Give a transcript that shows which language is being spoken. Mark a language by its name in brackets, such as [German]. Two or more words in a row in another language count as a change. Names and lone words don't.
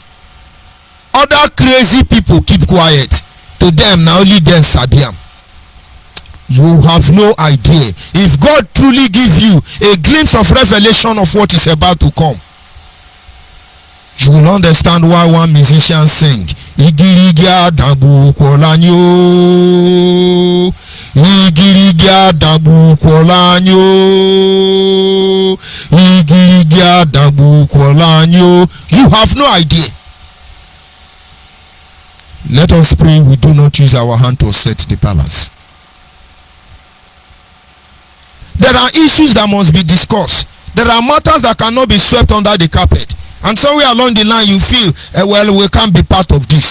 [English] Other crazy people keep quiet. To them, now only them Sabiam. You have no idea. If God truly give you a glimpse of revelation of what is about to come, you will understand why one musician sing. Igirigia dabu kolanyo. Igirigia dabu kolanyo. Igirigia dabu kolanyo. You have no idea. Let us pray we do not use our hand to set the balance. There are issues that must be discussed. There are matters that cannot be swept under the carpet. And somewhere along the line you feel, well, we can't be part of this.